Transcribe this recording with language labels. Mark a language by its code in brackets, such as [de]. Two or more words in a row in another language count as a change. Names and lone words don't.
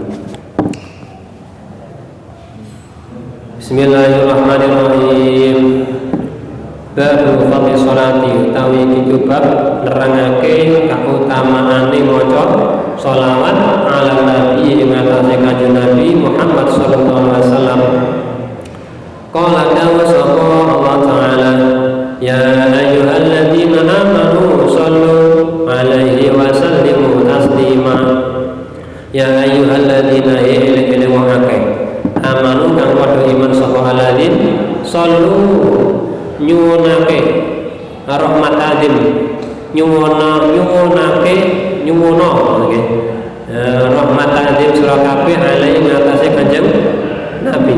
[ar] بسم الله الرحمن الرحيم. باب فضل الصلاة [jv] utawi iki bab nerangake kautamaane maca sholawat [ar] على النبي [jv] ing atase kanjeng Nabi Muhammad [ar] صلى الله عليه وسلم. [jv] Qala dawa sapa Allah taala, [ar] يا أيها الذين آمنوا صلوا عليه وسلموا تسليما. يا أيها الذين [jv] eling wong akeh amanu kang padha iman sapa [ar] الذين صلوا [jv] nyuwunake rahmat adim nyuwunake nggih rahmat adim sira kabeh alaihi ngatasi kanjeng Nabi.